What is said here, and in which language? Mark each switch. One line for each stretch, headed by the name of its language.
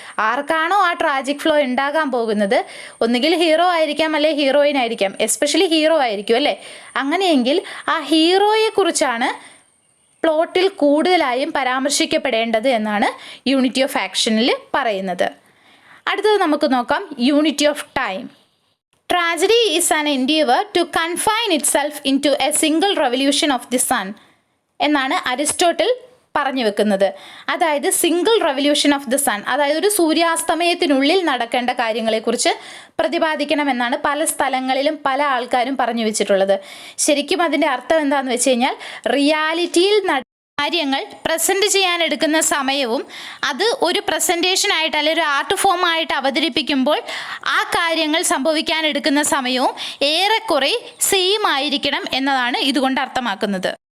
Malayalam: ആർക്കാണോ ആ tragic flow ഉണ്ടാകാൻ പോകുന്നത്, ഒന്നുകിൽ ഹീറോ ആയിരിക്കാം, അല്ലെ ഹീറോയിൻ ആയിരിക്കാം. എസ്പെഷ്യലി ഹീറോ ആയിരിക്കും അല്ലേ. അങ്ങനെയെങ്കിൽ ആ ഹീറോയെക്കുറിച്ചാണ് പ്ലോട്ടിൽ കൂടുതലായും പരാമർശിക്കപ്പെടേണ്ടത് എന്നാണ് യൂണിറ്റി ഓഫ് ആക്ഷനിൽ പറയുന്നത്. അടുത്തത് നമുക്ക് നോക്കാം, unity of time.
English: Tragedy is an endeavor to confine itself into a single revolution of the sun
Malayalam: എന്നാണ് അരിസ്റ്റോട്ടിൽ പറഞ്ഞു വെക്കുന്നത്. അതായത്
English: single revolution of the sun,
Malayalam: അതായത് ഒരു സൂര്യാസ്തമയത്തിനുള്ളിൽ നടക്കേണ്ട കാര്യങ്ങളെക്കുറിച്ച് പ്രതിപാദിക്കണമെന്നാണ് പല സ്ഥലങ്ങളിലും പല ആൾക്കാരും പറഞ്ഞു വെച്ചിട്ടുള്ളത്. ശരിക്കും അതിൻ്റെ അർത്ഥം എന്താണെന്ന് വെച്ച് കഴിഞ്ഞാൽ, റിയാലിറ്റിയിൽ കാര്യങ്ങൾ പ്രസൻറ്റ് ചെയ്യാൻ എടുക്കുന്ന സമയവും അത് ഒരു പ്രസൻറ്റേഷനായിട്ട് അല്ലെങ്കിൽ ഒരു ആർട്ട് ഫോം ആയിട്ട് അവതരിപ്പിക്കുമ്പോൾ ആ കാര്യങ്ങൾ സംഭവിക്കാൻ എടുക്കുന്ന സമയവും ഏറെക്കുറെ സെയിം ആയിരിക്കണം എന്നതാണ് ഇതുകൊണ്ട് അർത്ഥമാക്കുന്നത്.